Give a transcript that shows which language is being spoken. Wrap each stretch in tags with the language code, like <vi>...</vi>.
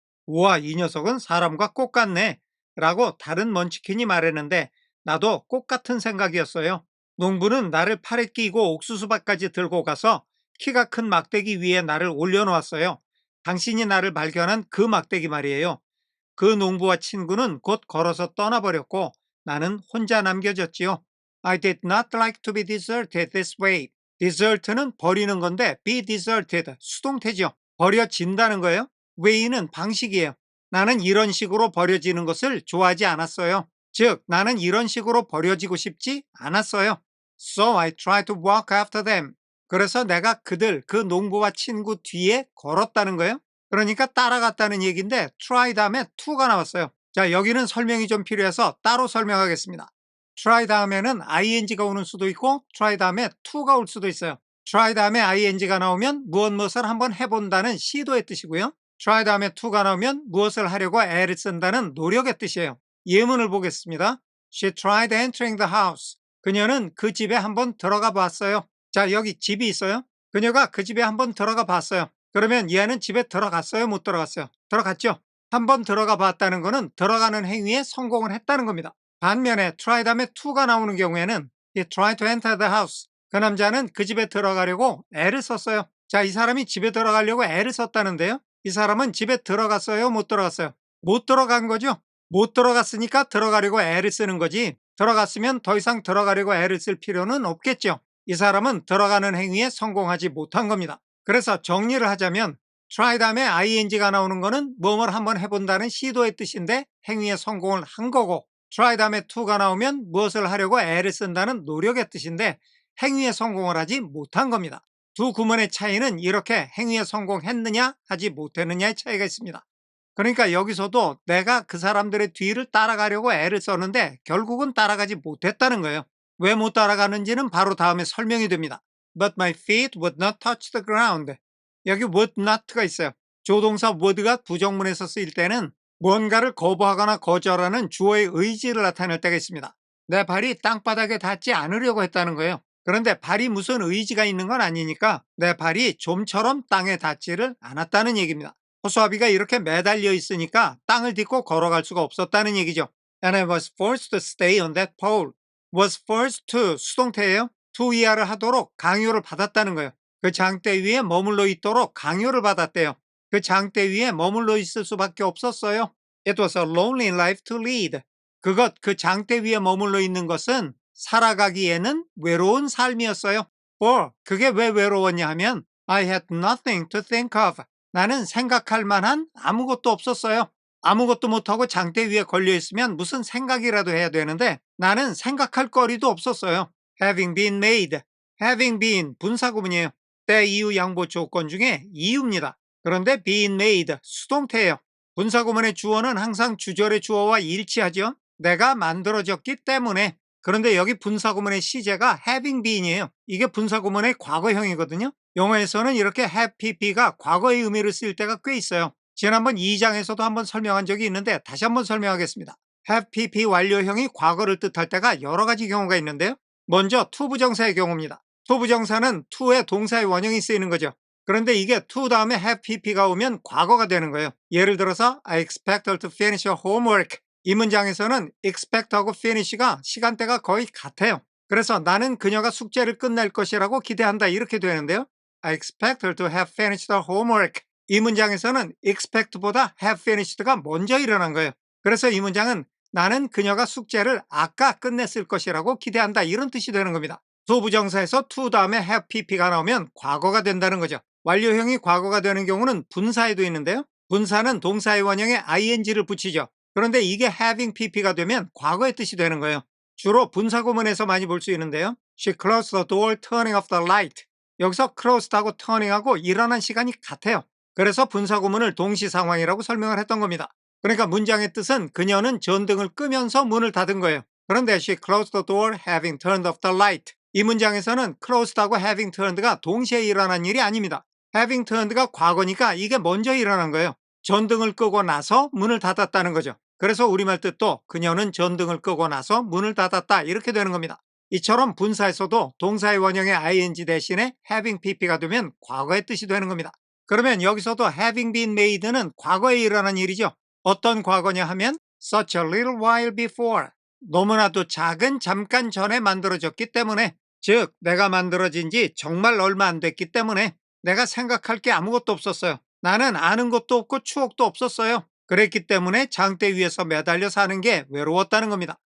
<ko>우와, 이 녀석은 사람과 꽃 같네 라고 다른 먼치킨이 말했는데 나도 꽃 같은 생각이었어요. 농부는 나를 팔에 끼고 옥수수밭까지 들고 가서 키가 큰 막대기 위에 나를 올려놓았어요. 당신이 나를 발견한 그 막대기 말이에요. 그 농부와 친구는 곧 걸어서 떠나버렸고 나는 혼자 남겨졌지요.</ko> <en>I did not like to be deserted this way.</en> <ko>desert는 버리는 건데 be deserted, 수동태죠. 버려진다는 거예요. way는 방식이에요. 나는 이런 식으로 버려지는 것을 좋아하지 않았어요. 즉, 나는 이런 식으로 버려지고 싶지 않았어요.</ko> <en>So I tried to walk after them.</en> <ko>그래서 내가 그 농부와 친구 뒤에 걸었다는 거예요. 그러니까 따라갔다는 얘기인데 try 다음에 to가 나왔어요. 자, 여기는 설명이 좀 필요해서 따로 설명하겠습니다. try 다음에는 ing가 오는 수도 있고 try 다음에 to가 올 수도 있어요. try 다음에 ing가 나오면 무엇을 한번 해본다는 시도의 뜻이고요. try 다음에 to가 나오면 무엇을 하려고 애를 쓴다는 노력의 뜻이에요. 예문을 보겠습니다.</ko> <en>She tried entering the house.</en> <ko>그녀는 그 집에 한번 들어가 봤어요. 자, 여기 집이 있어요. 그녀가 그 집에 한번 들어가 봤어요. 그러면 얘는 집에 들어갔어요? 못 들어갔어요? 들어갔죠? 한번 들어가 봤다는 거는 들어가는 행위에 성공을 했다는 겁니다. 반면에 try 다음에 to가 나오는 경우에는</ko> <en>he tried to enter the house.</en> <ko>그 남자는 그 집에 들어가려고 애를 썼어요. 자, 이 사람이 집에 들어가려고 애를 썼다는데요. 이 사람은 집에 들어갔어요? 못 들어갔어요? 못 들어간 거죠? 못 들어갔으니까 들어가려고 애를 쓰는 거지. 들어갔으면 더 이상 들어가려고 애를 쓸 필요는 없겠죠. 이 사람은 들어가는 행위에 성공하지 못한 겁니다. 그래서 정리를 하자면 try 다음에 ing가 나오는 거는 뭐뭘 한번 해본다는 시도의 뜻인데 행위에 성공을 한 거고 try 다음에 to가 나오면 무엇을 하려고 애를 쓴다는 노력의 뜻인데 행위에 성공을 하지 못한 겁니다. 두 구문의 차이는 이렇게 행위에 성공했느냐 하지 못했느냐의 차이가 있습니다. 그러니까 여기서도 내가 그 사람들의 뒤를 따라가려고 애를 썼는데 결국은 따라가지 못했다는 거예요. 왜 못 따라가는지는 바로 다음에 설명이 됩니다.</ko> <en>But my feet would not touch the ground.</en> <ko>여기 would not가 있어요. 조동사 would가 부정문에서 쓰일 때는 무언가를 거부하거나 거절하는 주어의 의지를 나타낼 때가 있습니다. 내 발이 땅바닥에 닿지 않으려고 했다는 거예요. 그런데 발이 무슨 의지가 있는 건 아니니까 내 발이 좀처럼 땅에 닿지를 않았다는 얘기입니다. 허수아비가 이렇게 매달려 있으니까 땅을 딛고 걸어갈 수가 없었다는 얘기죠.</ko> <en>And I was forced to stay on that pole. was forced to</en> <ko>수동태예요. to 이하를 하도록 강요를 받았다는 거예요. 그 장대 위에 머물러 있도록 강요를 받았대요. 그 장대 위에 머물러 있을 수밖에 없었어요.</ko> <en>It was a lonely life to lead.</en> <ko>그 장대 위에 머물러 있는 것은 살아가기에는 외로운 삶이었어요. 그게 왜 외로웠냐 하면</ko> <en>I had nothing to think of.</en> <ko>나는 생각할 만한 아무것도 없었어요. 아무것도 못하고 장대 위에 걸려있으면 무슨 생각이라도 해야 되는데 나는 생각할 거리도 없었어요.</ko> <en>Having been made.</en> <ko>Having been 분사구문이에요. 때 이유 양보 조건 중에 이유입니다. 그런데 being made 수동태예요. 분사구문의 주어는 항상 주절의 주어와 일치하죠. 내가 만들어졌기 때문에. 그런데 여기 분사구문의 시제가 having been이에요. 이게 분사구문의 과거형이거든요. 영어에서는 이렇게 have pp가 과거의 의미를 쓸 때가 꽤 있어요. 지난번 2장에서도 한번 설명한 적이 있는데 다시 한번 설명하겠습니다. have pp 완료형이 과거를 뜻할 때가 여러 가지 경우가 있는데요. 먼저 to 부정사의 경우입니다. to 부정사는 to의 동사의 원형이 쓰이는 거죠. 그런데 이게 to 다음에 have pp가 오면 과거가 되는 거예요. 예를 들어서</ko> <en>I expect her to finish her homework.</en> <ko>이 문장에서는 expect하고 finish가 시간대가 거의 같아요. 그래서 나는 그녀가 숙제를 끝낼 것이라고 기대한다 이렇게 되는데요.</ko> <en>I expect her to have finished her homework.</en> <ko>이 문장에서는 expect보다 have finished가 먼저 일어난 거예요. 그래서 이 문장은 나는 그녀가 숙제를 아까 끝냈을 것이라고 기대한다 이런 뜻이 되는 겁니다. 소부정사에서 to 다음에 have pp가 나오면 과거가 된다는 거죠. 완료형이 과거가 되는 경우는 분사에도 있는데요. 분사는 동사의 원형에 ing를 붙이죠. 그런데 이게 having pp가 되면 과거의 뜻이 되는 거예요. 주로 분사구문에서 많이 볼 수 있는데요.</ko> <en>She closed the door, turning off the light.</en> <ko>여기서 closed하고 turning하고 일어난 시간이 같아요. 그래서 분사구문을 동시상황이라고 설명을 했던 겁니다. 그러니까 문장의 뜻은 그녀는 전등을 끄면서 문을 닫은 거예요. 그런데</ko> <en>she closed the door having turned off the light.</en> <ko>이 문장에서는 closed하고 having turned가 동시에 일어난 일이 아닙니다. having turned가 과거니까 이게 먼저 일어난 거예요. 전등을 끄고 나서 문을 닫았다는 거죠. 그래서 우리말 뜻도 그녀는 전등을 끄고 나서 문을 닫았다 이렇게 되는 겁니다. 이처럼 분사에서도 동사의 원형에 ing 대신에 having pp가 되면 과거의 뜻이 되는 겁니다. 그러면 여기서도 having been made는 과거에 일어난 일이죠. 어떤 과거냐 하면</ko> <en>such a little while before.</en> <ko>너무나도 작은 잠깐 전에 만들어졌기 때문에, 즉 내가 만들어진 지 정말 얼마 안 됐기 때문에 내가 생각할 게 아무것도 없었어요. 나는 아는 것도 없고 추억도 없었어요. 그랬기 때문에 장대 위에서 매달려 사는 게 외로웠다는 겁니다.</ko>